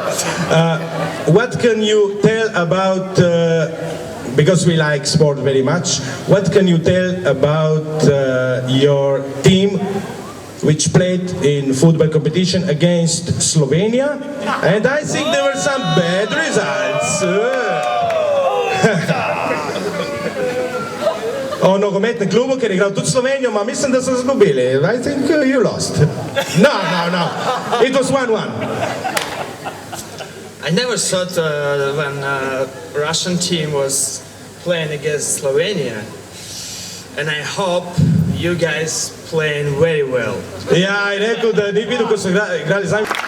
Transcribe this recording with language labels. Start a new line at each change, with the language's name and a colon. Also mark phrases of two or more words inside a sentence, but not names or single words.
English: What can you tell about, because we like sport very much, what can you tell about your team which played in football competition against Slovenia? And I think there were some bad results.
Slovenian: O nogometnem klubu, ker je igral tudi Slovenijo, ma mislim, da so izgubili.
English: I think you lost. No. It was 1-1. I never thought when Russian team was playing against Slovenia, and I hope you guys playing very well.
Slovenian: Ja, je rekel, da ni videl, ko so igrali z nami.